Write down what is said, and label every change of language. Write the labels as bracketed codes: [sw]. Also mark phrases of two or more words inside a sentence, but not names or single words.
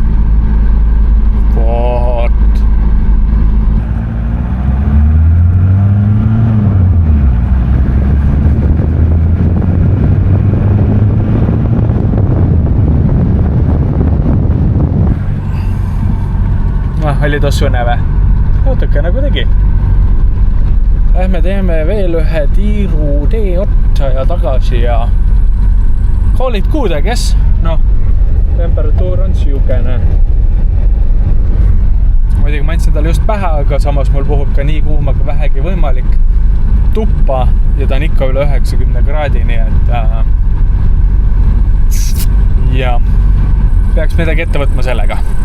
[et] Vot. Oli tossune või? Natuke nagu tegi. Lähme teeme veel ühe tiiru tee otsa ja tagasi ja [en] call it good, I guess. [et] No, temperatuur on siukene. Muidugi ma andsin talle just pähe, aga samas mul puhub ka nii kuuma kui vähegi võimalik tuppa ja ta on ikka üle 90 kraadi, nii et ja peaks midagi ette võtma sellega.